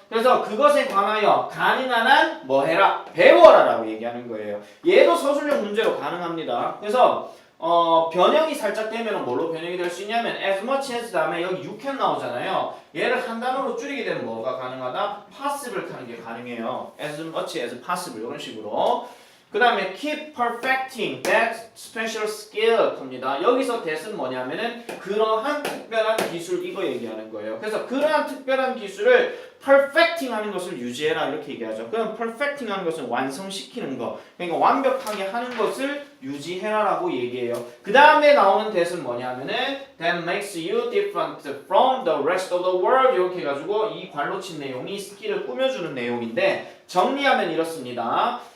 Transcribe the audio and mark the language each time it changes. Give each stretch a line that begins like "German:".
Korean: 그래서 그것에 관하여 가능한 한 뭐 해라? 배워라 라고 얘기하는 거예요. 얘도 서술형 문제로 가능합니다. 그래서 변형이 살짝 되면 뭘로 변형이 될 수 있냐면 as much as 다음에 여기 you can 나오잖아요. 얘를 한 단어로 줄이게 되면 뭐가 가능하다? possible 하는 게 가능해요.
English: as much as possible 이런 식으로. 그 다음에 keep perfecting that special skill 합니다.
Korean: 여기서 that은 뭐냐면은 그러한 특별한 기술 이거 얘기하는 거예요. 그래서 그러한 특별한 기술을 perfecting 하는 것을 유지해라 이렇게 얘기하죠. 그럼 perfecting 하는 것은 완성시키는 거. 그러니까 완벽하게 하는 것을 유지해라라고 얘기해요. 그 다음에 나오는 that은 뭐냐면은 that makes you different from the rest of the world 이렇게 해가지고 이 관로 친 내용이 스킬을 꾸며주는 내용인데 정리하면 이렇습니다.